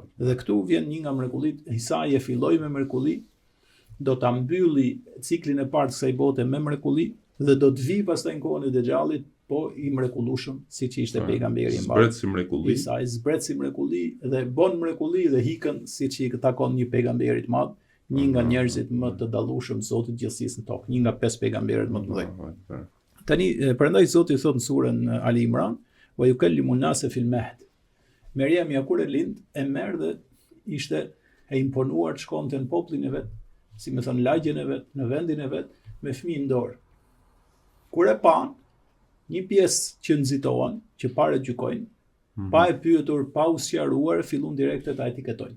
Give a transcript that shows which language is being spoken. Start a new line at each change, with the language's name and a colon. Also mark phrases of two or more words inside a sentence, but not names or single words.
Albanian: Dhe këtu vjen një nga mrekullit. Isai e filloi me mrekulli, do ta mbylli ciklin e parë të kësaj bote me mrekulli dhe do të vi pastaj në kohën e Dexhallit, po i mrekullueshëm siç ishte pejgamberi i mbarë. Zbret si mrekulli. Isai zbret si mrekulli dhe bën mrekulli dhe hikën siç i takon një pejgamberi të madh, një nga njerëzit më të dallueshëm Zotit gjithësisë në tokë, një nga 5 pejgamberët më të mëdhenj. Tani prandaj Zoti thot në surën Ali Imran,
Arabic: ويكلم الناس في المهد.
Albanian: Meriemja kur e lind e merr dhe ishte e imponuar të shkonte në popullin e vet, si më thon lagjen e vet, në vendin e vet, me fëmijë në dorë. Kur e pan, një pjesë që nxitohen, që parë gjykojnë, pa e pyetur, pa u sqaruar, fillun direkte ta etiketojnë.